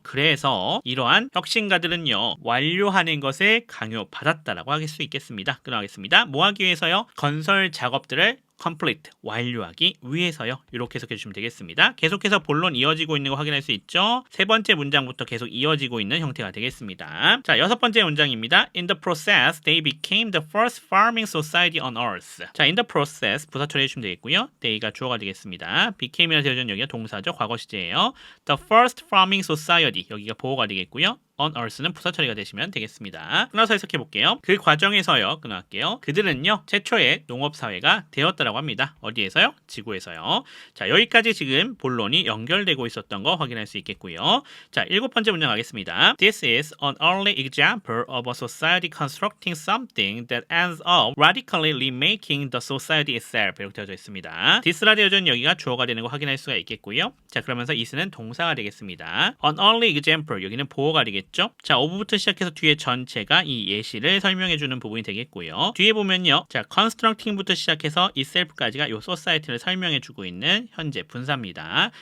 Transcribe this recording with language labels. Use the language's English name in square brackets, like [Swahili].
[Korean] 그래서 이러한 혁신가들은요 완료하는 것에 강요받았다라고 할 수 있겠습니다. 끊어가겠습니다. 뭐 하기 위해서요? 건설 작업들을 complete, 완료하기 위해서요. 이렇게 해석해 주시면 되겠습니다. 계속해서 본론 이어지고 있는 거 확인할 수 있죠. 세 번째 문장부터 계속 이어지고 있는 형태가 되겠습니다. 자, 여섯 번째 문장입니다. [English] In the process, they became the first farming society on earth. [Korean] 자, [English] in the process, [Korean] 부사 처리해 주시면 되겠고요. they가 주어가 되겠습니다. became이라 되어져 있는 여기가 동사죠. 과거 시제예요. [English] The first farming society, [Korean] 여기가 보호가 되겠고요. on earth는 부사 처리가 되시면 되겠습니다. 끊어서 해석해 볼게요. 그 과정에서요. 끊어갈게요. 그들은요. 최초의 농업사회가 되었다라고 합니다. 어디에서요? 지구에서요. 자, 여기까지 지금 본론이 연결되고 있었던 거 확인할 수 있겠고요. 자, 일곱 번째 문장 가겠습니다. [English] This is an early example of a society constructing something that ends up radically remaking the society itself. [Korean] 이렇게 되어져 있습니다. this라 되어져 있는 여기가 주어가 되는 거 확인할 수가 있겠고요. 자, 그러면서 is는 동사가 되겠습니다. [English] An early example, [Korean] 여기는 보호가 되겠죠. 자, of부터 시작해서 뒤에 전체가 이 예시를 설명해주는 부분이 되겠고요. 뒤에 보면요. 자, constructing부터 시작해서 itself까지가 이 society를 설명해주고 있는 현재 분사입니다.